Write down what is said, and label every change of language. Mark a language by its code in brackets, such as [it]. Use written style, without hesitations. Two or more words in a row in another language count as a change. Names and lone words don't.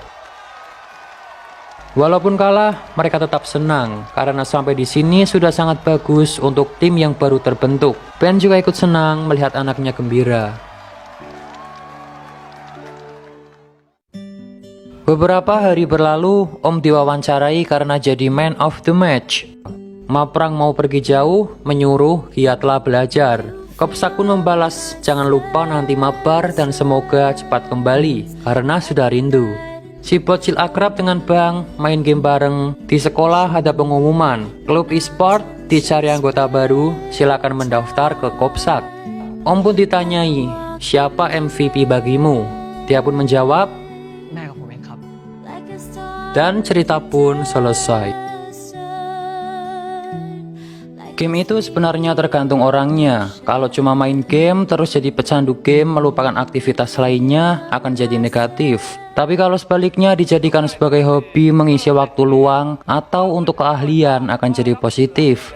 [id] Walaupun kalah, mereka tetap senang karena sampai di sini sudah sangat bagus untuk tim yang baru terbentuk. Ben juga ikut senang melihat anaknya gembira. Beberapa hari berlalu, Om diwawancarai karena jadi [en] man of the match. [id] Maprang mau pergi jauh, menyuruh giatlah belajar. Kopsak pun membalas, jangan lupa nanti mabar dan semoga cepat kembali, karena sudah rindu. Si bocil akrab dengan Bang, main game bareng. Di sekolah ada pengumuman, klub e-sport dicari anggota baru, silakan mendaftar ke Kopsak. Om pun ditanyai, siapa MVP bagimu? Dia pun menjawab, [th] แม่กับผมเองครับ [id] dan cerita pun selesai. Game itu sebenarnya tergantung orangnya. Kalau cuma main game terus jadi pecandu game, melupakan aktivitas lainnya, akan jadi negatif. Tapi kalau sebaliknya dijadikan sebagai hobi, mengisi waktu luang, atau untuk keahlian, akan jadi positif.